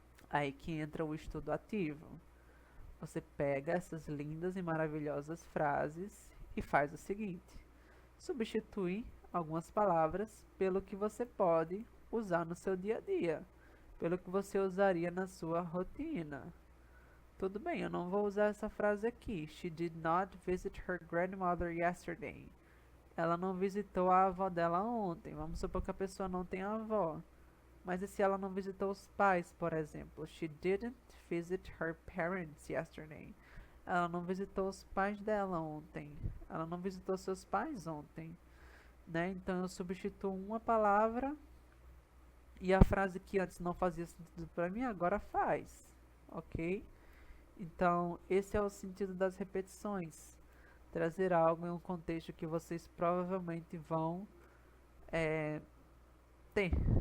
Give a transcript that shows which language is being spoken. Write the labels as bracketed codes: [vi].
[pt] Aí que entra o estudo ativo. Você pega essas lindas e maravilhosas frases e faz o seguinte: substitui algumas palavras pelo que você pode usar no seu dia a dia, pelo que você usaria na sua rotina. Tudo bem, eu não vou usar essa frase aqui. [en] She did not visit her grandmother yesterday. [pt] Ela não visitou a avó dela ontem. Vamos supor que a pessoa não tem avó. Mas e se ela não visitou os pais, por exemplo? [en] She didn't visit her parents yesterday. [pt] Ela não visitou os pais dela ontem. Ela não visitou seus pais ontem. Né? Então eu substituo uma palavra e a frase que antes não fazia sentido para mim, agora faz. Ok? Então, esse é o sentido das repetições. Trazer algo em um contexto que vocês provavelmente vão ter.